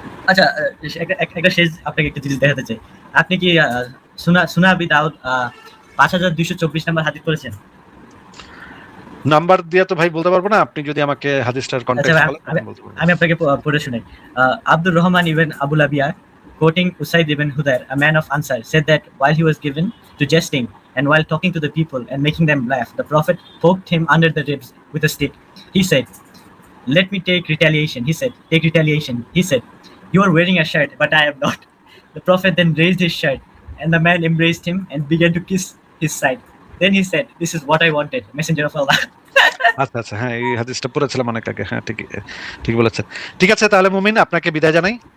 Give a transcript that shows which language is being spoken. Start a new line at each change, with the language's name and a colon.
Bangla: আচ্ছা একটা শেষ আপনাকে একটা জিনিস দেখাতে চাই। আপনি কি সুনা আবি দাউদ 5224 নাম্বার হাদিস পড়েছেন? নাম্বার দিয়ে তো ভাই বলতে পারবো না, আপনি যদি আমাকে হাদিসটার আচ্ছা কনটেক্সট ভাই, বলেন তখন বলতে পারবো। আমি আপনাকে পড়ে শুনাই।
English: Abdur Rahman ibn Abu Labiya, quoting Usaid ibn Hudayr, a man of Ansar, said that while he was given to jesting and while talking to the people and making them laugh, the Prophet poked him under the ribs with a stick. He said, "Let me take retaliation." He said, "Take retaliation." He said, "You are wearing a shirt, but I am not." The Prophet then raised his shirt, and the man embraced him and began to kiss his side. Then he said, "This is what I wanted, Messenger of Allah."
Bangla: আচ্ছা আচ্ছা, হ্যাঁ এই হাদিসটা পড়েছিলাম অনেক আগে। হ্যাঁ ঠিক, ঠিক বলেছেন। ঠিক আছে তাহলে মুমিন, আপনাকে বিদায় জানাই।